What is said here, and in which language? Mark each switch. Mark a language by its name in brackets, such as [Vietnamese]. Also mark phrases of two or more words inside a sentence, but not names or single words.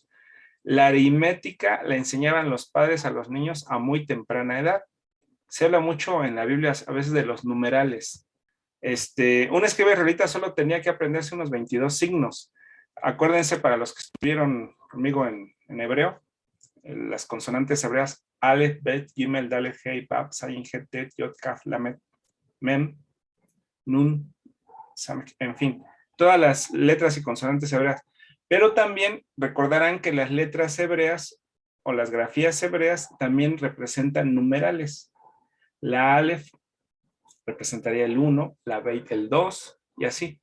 [Spanish] La aritmética la enseñaban los padres a los niños a muy temprana edad. Se habla mucho en la Biblia a veces de los numerales. Un escriba israelita solo tenía que aprenderse unos 22 signos. Acuérdense, para los que estuvieron conmigo en hebreo, las consonantes hebreas, [Hebrew] אלף, בית, גימל, דלת, הא, באב, זין, חית, טית, יוד, כף, למד, מם, נון, סמך, [Spanish] en fin, todas las letras y consonantes hebreas. Pero también recordarán que las letras hebreas o las grafías hebreas también representan numerales. La Aleph representaría el 1, la Beit el 2 y así.